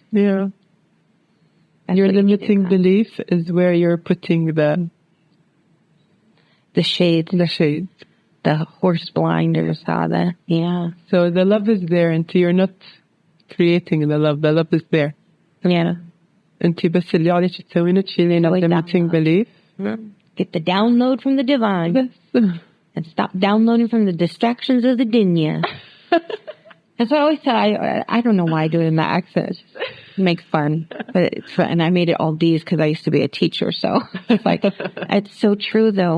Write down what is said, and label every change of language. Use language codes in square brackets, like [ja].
[en] Yeah. Your limiting belief is where you're putting the shades. The shades. The horse blinders, So the love is there until you're not creating the love. The love is there. Yeah. [ar] انتي بس اللي عليك تسوينه تشيلين limiting belief. [en] Get the download from the divine. And stop downloading from the distractions of the dunya. That's what I always say. I don't know why I do it in that accent. It makes fun. But it's fun. And I made it all D's because I used to be a teacher. So it's like, it's so true though.